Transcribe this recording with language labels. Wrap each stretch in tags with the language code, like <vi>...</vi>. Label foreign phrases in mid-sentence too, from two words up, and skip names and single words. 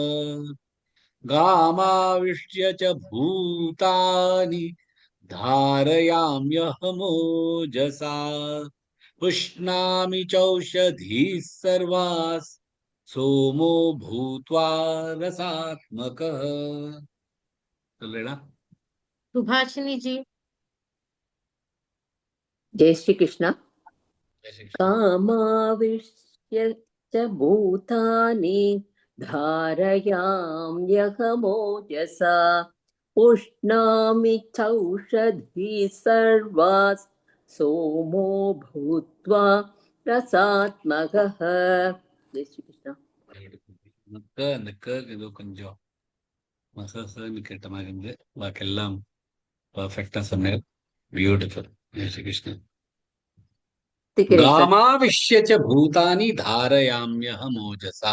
<sa>गामाविश्य च भूतानि धारयाम्यहमोजसा पुष्णामि चौषधीः सर्वाः सोमो भूत्वा रसात्मकः.</sa> <ta>சொல்லேடா.</ta> <hi>सुभाषिनी जी। जय श्री कृष्ण. जय श्री कृष्ण.</hi> <sa>कामाविश्य च भूतानि धारयाम्यहमोजसा उष्णामि चौषधी सर्वास् सोमो भूत्वा रसात्मकः.</sa> <hi>जय श्री कृष्ण.</hi> <ta>அந்த ஏதோ கொஞ்சம் மசன்னு கேட்ட மாதிரி இருந்து வாக்கெல்லாம் பர்ஃபெக்டா சொன்னார்.</ta> <sa>பியூட்டிஃபுல்.</sa> <hi>जय श्री कृष्ण.</hi> <sa>गामाविश्य च भूतानि धारयाम्यहमोजसा.</sa>